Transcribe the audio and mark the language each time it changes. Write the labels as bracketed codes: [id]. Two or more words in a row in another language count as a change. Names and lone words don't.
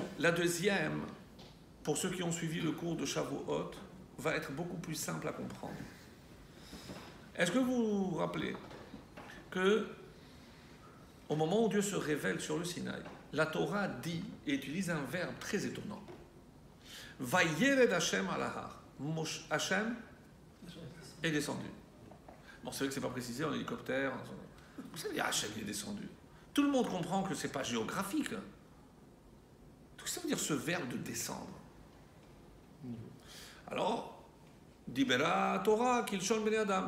[fr] La deuxième, pour ceux qui ont suivi le cours de Shavuot, va être beaucoup plus simple à comprendre. Est-ce que vous vous rappelez que au moment où Dieu se révèle sur le Sinaï, la Torah dit et utilise un verbe très étonnant. [he] וירד השם על ההר. [fr] Hashem est descendu. Bon, c'est vrai que c'est pas précisé en hélicoptère. Vous savez, Hashem est descendu. Tout le monde comprend que c'est pas géographique. Qu'est-ce que ça veut dire ce verbe de descendre? [he] Alors, דיברה תורה כלשון בני אדם.